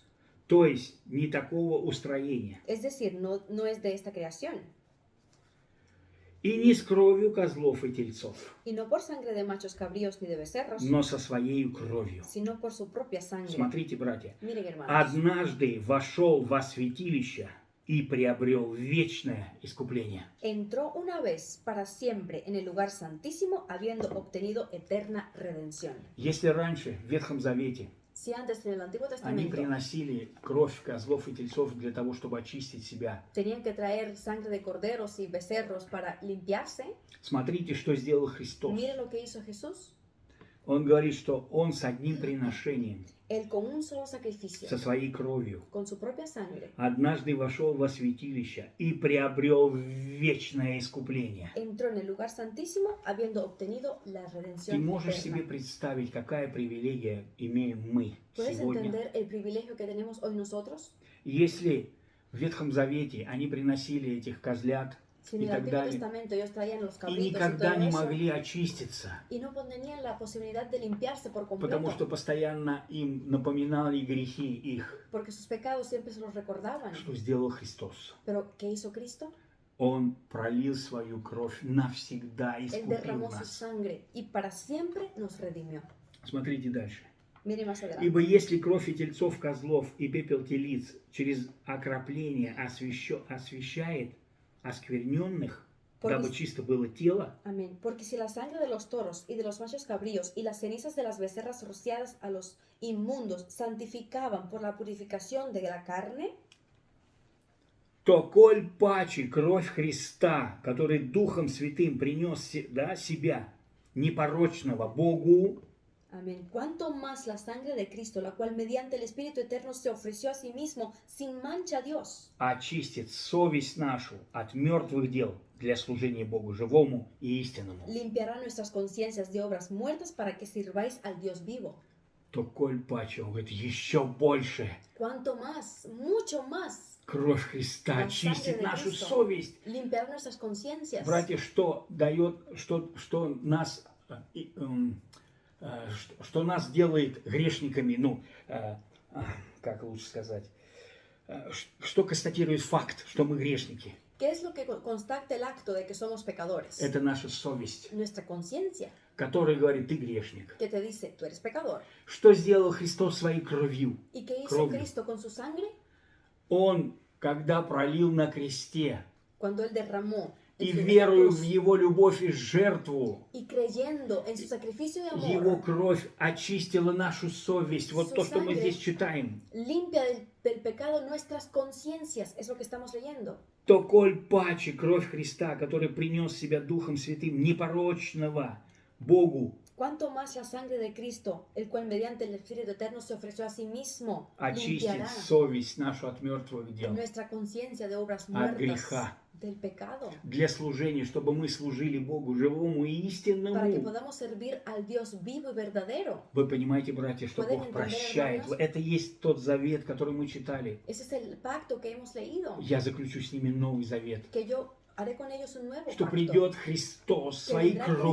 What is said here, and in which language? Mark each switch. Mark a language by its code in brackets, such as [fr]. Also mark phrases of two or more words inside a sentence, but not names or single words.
[ru] то есть не такого устроения, [es] es decir, no es de esta creación, [ru] и не с кровью козлов и тельцов, [es] y no por sangre de machos cabríos ni de becerros, [ru] но со своей кровью. [es] sino por su propia sangre. [ru] Смотрите, братья, [es] Miren, hermanos, [ru] однажды вошел во святилище и приобрел вечное искупление. [es] entró una vez para siempre en el lugar santísimo, habiendo obtenido eterna redención. [ru] Если раньше в Ветхом Завете [es] Si antes en el Antiguo [ru] они [es] Testamento [ru] приносили кровь козлов и тельцов для того, чтобы очистить себя. [es] tenían que traer sangre de corderos y becerros para limpiarse, [ru] Смотрите, что сделал Христос. [es] miren lo que hizo Jesús. [ru] Он говорит, что Он с одним приношением, [es] Él con un solo sacrificio, [ru] со своей кровью, [es] con su propia sangre, [ru] однажды вошел во святилище и приобрел вечное искупление. [es] entró en el lugar santísimo habiendo obtenido la [ru] Ты [es] redención [ru] можешь себе [es] eterna. [ru] представить, какая привилегия имеем мы [es] ¿Puedes [ru] сегодня? [es] entender el privilegio que tenemos hoy nosotros? [ru] Если в Ветхом Завете они приносили этих козлят [es] Si en [ru] и [es] el [ru] так [es] Antiguo [ru] далее, [es] Testamento ellos traían los [ru] и [es] cabritos y [ru] никогда [es] todo [ru] не [es] eso, [ru] могли очиститься, [es] y no tenían la posibilidad de limpiarse por [ru] потому что [es] completo, [ru] постоянно им напоминали грехи их, [es] porque sus pecados siempre se los recordaban. [ru] что сделал Христос. [es] Pero ¿qué hizo Cristo? [ru] Он пролил свою кровь навсегда, [es] Él [ru] искупил [es] derramó su [ru] нас. [es] sangre y para siempre nos redimió. [ru] Смотрите дальше. [es] Mire más adelante. [ru] Ибо если кровь и тельцов, козлов и пепел телиц через окропление освящает оскверненных, дабы чисто было тело, [es] Amén. Porque si la sangre de los toros y de los machos cabríos y las cenizas de las becerras rociadas a los inmundos santificaban por la purificación de la carne, [ru] то коль паче кровь Христа, который Духом Святым принес себя непорочного Богу, [es] amén. Cuanto más la sangre de Cristo, la cual mediante el Espíritu Eterno se ofreció a sí mismo sin mancha a Dios, [ru] очистит совесть нашу от мертвых дел для служения Богу живому и истинному, [es] limpiará nuestras conciencias de obras muertas para que sirváis al Dios vivo. [ru] то коль паче, он говорит, еще больше [es] Cuanto más, mucho más, [ru] кровь Христа [es] La [ru] очистит [es] sangre de [ru] нашу [es] Cristo. [ru] совесть. [es] limpiará nuestras conciencias. [ru] Братья, что дает, что нас, что нас делает грешниками, как лучше сказать, что констатирует факт, что мы грешники? [es] ¿Qué es lo que constata el acto de que somos pecadores? [ru] Это наша совесть, [es] Nuestra conciencia, [ru] которая говорит, ты грешник. [es] que te dice, tú eres pecador. [ru] Что сделал Христос своей кровью? [es] ¿Y qué hizo [ru] Кровью. [es] Cristo con su sangre? [ru] Он, когда пролил на кресте, [es] Cuando Él derramó [ru] и [es] en su [ru] верую в [es] cruz [ru] Его любовь и жертву, [es] y creyendo en su sacrificio de [ru] Его [es] amor, [ru] кровь очистила нашу совесть. Вот [es] Su [ru] то, что мы [es] sangre [ru] здесь читаем. [es] limpia del pecado nuestras conciencias. Es lo que estamos leyendo. [ru] То коль паче кровь Христа, который принес себя Духом Святым, непорочного Богу, [es] Cuanto más la sangre de Cristo, el cual mediante el Espíritu Eterno se ofreció a sí mismo, [ru] очистит [es] limpiará [ru] совесть нашу от мертвых дел, [es] nuestra conciencia de obras [ru] от [es] muertas [ru] греха, [es] del pecado, [ru] для служения, чтобы мы служили Богу живому и [es] para que [ru] истинному. [es] podamos servir al Dios vivo y verdadero. [ru] Вы понимаете, братья, что [es] Pueden [ru] Бог [es] entender, [ru] прощает. [es] hermanos? [ru] Это есть тот завет, который мы читали. [es] Ese es el pacto que hemos leído, [ru] Я заключу с ними новый завет, [es] que yo haré con ellos un nuevo [ru] что [es] pacto, [ru] придет Христос [es] que [ru] своей [es] vendrá Cristo